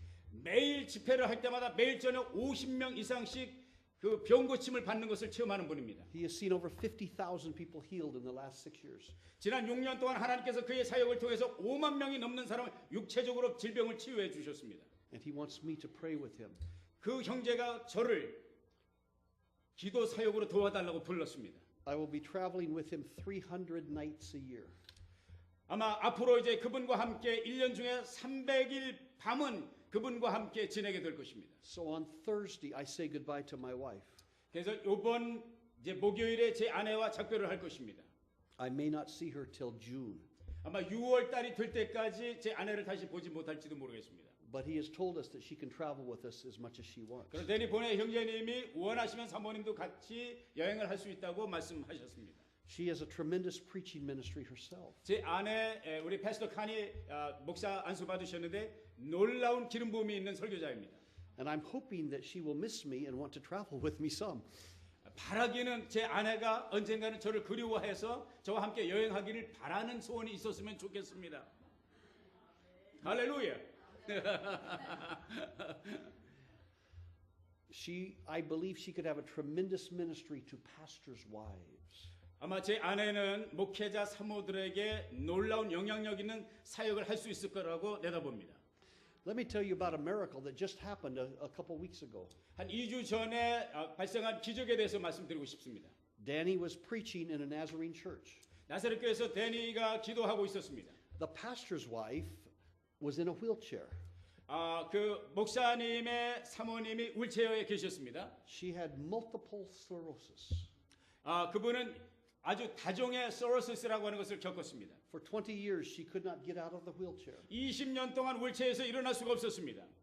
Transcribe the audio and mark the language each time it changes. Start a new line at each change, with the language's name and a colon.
Korean: 매일 집회를 할 때마다 매일 저녁 50명 이상씩 그 병 고침을 받는 것을 체험하는 분입니다.
English: He has seen over 50,000 people healed in the last 6 years.
Korean: 지난 6년 동안 하나님께서 그의 사역을 통해서 5만 명이 넘는 사람을 육체적으로 질병을 치유해 주셨습니다.
English: And he wants me to pray with him.
Korean: 그 형제가 저를 기도 사역으로 도와달라고 불렀습니다.
English: I will be traveling with him 300 nights a year.
Korean: 아마 앞으로 이제 그분과 함께 1년 중에 300일 밤은 그분과 함께 지내게 될 것입니다.
English: So on Thursday I say goodbye to my wife.
Korean: 그래서 이번 이제 목요일에 제 아내와 작별을 할 것입니다.
English: I may not see her till June.
Korean: 아마 6월 달이 될 때까지 제 아내를 다시 보지 못할지도 모르겠습니다.
English: But he has told us that she can travel with us as much as she wants.
Korean: 그런데 데니 보네 형제님이 원하시면 사모님도 같이 여행을 할 수 있다고 말씀하셨습니다.
English: She has a tremendous preaching ministry herself.
Korean: 제 아내 우리 패스터 칸이 목사 안수 받으셨는데 놀라운 기름 부음이 있는 설교자입니다.
English: And I'm hoping that she will miss me and want to travel with me some.
Korean: 바라기는 제 아내가 언젠가는 저를 그리워해서 저와 함께 여행하기를 바라는 소원이 있었으면 좋겠습니다. 할렐루야.
English: I believe she could have a tremendous ministry to pastors' wives.
Korean: 아마 제 아내는 목회자 사모들에게 놀라운 영향력 있는 사역을 할 수 있을 거라고 내다봅니다.
English: Let me tell you about a miracle that just happened a couple weeks ago.
Korean: 한 2주 전에 발생한 기적에 대해서 말씀드리고 싶습니다.
English: Danny was preaching in a Nazarene church.
Korean: 나사렛 교회에서 데니가 기도하고 있었습니다.
English: The pastor's wife was in a wheelchair.
Korean: 그 목사님의 사모님이 휠체어에 계셨습니다.
English: She had multiple sclerosis.
Korean: 그분은 아주 다종의 소로시스라고 하는 것을 겪었습니다.
English: For 20 years she could not get out of the wheelchair.
Korean: 20년 동안 휠체어에서 일어날 수가 없었습니다.